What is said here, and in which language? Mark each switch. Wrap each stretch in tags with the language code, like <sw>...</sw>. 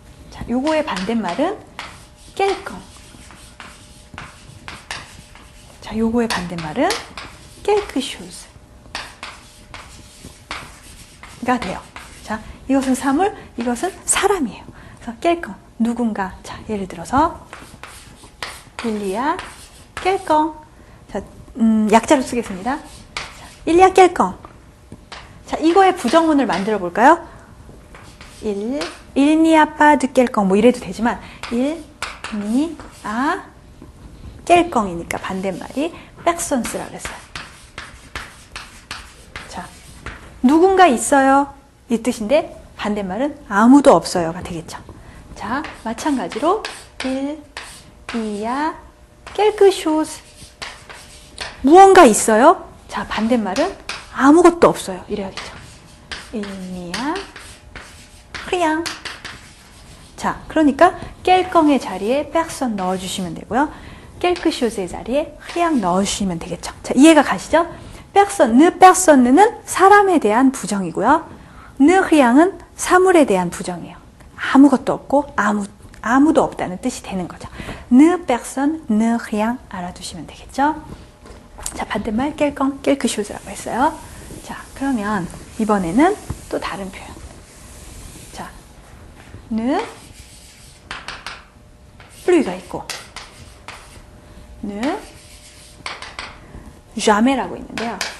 <ko>자, 요거의 반대말은 quelqu'un. 자, 요거의 반대말은 quelque chose. 가 돼요. 자, 이것은 사물, 이것은 사람이에요. 그래서 quelqu'un, 누군가. 자, 예를 들어서</ko> <fr>il y a quelqu'un.</fr> <ko>자, 약자로 쓰겠습니다. 자,</ko> <fr>il y a quelqu'un.</fr> <ko>자, 이거의 부정문을 만들어 볼까요?</ko> <fr>il n'y a pas de quelqu'un</fr> <ko>뭐 이래도 되지만</ko> <fr>il n'y a quelqu'un</fr> <ko>이니까 반대말이</ko> <fr>personnes</fr> <ko>라고 그랬어요. 자, 누군가 있어요 이 뜻인데 반대말은 아무도 없어요가 되겠죠. 자, 마찬가지로</ko> <fr>il y a quelque chose</fr> <ko>무언가 있어요. 자, 반대말은 아무것도 없어요 이래야겠죠.</ko> <fr>il n'y a rien.</fr> <ko>자, 그러니까 quelqu'un의 자리에 personne 넣어주시면 되고요. quelque chose의 자리에 rien 넣어주시면 되겠죠. 자, 이해가 가시죠? personne, ne personne는 사람에 대한 부정이고요. ne rien은 사물에 대한 부정이에요. 아무것도 없고 아무도 없다는 뜻이 되는 거죠.</ko> <fr>ne personne, ne rien</fr> <ko>알아두시면 되겠죠. 자, 반대말 quelqu'un, quelque chose라고 했어요. 자, 그러면 이번에는 또 다른 표현. 자, ne plus가 있고 ne jamais,라고 있는데요.</ko>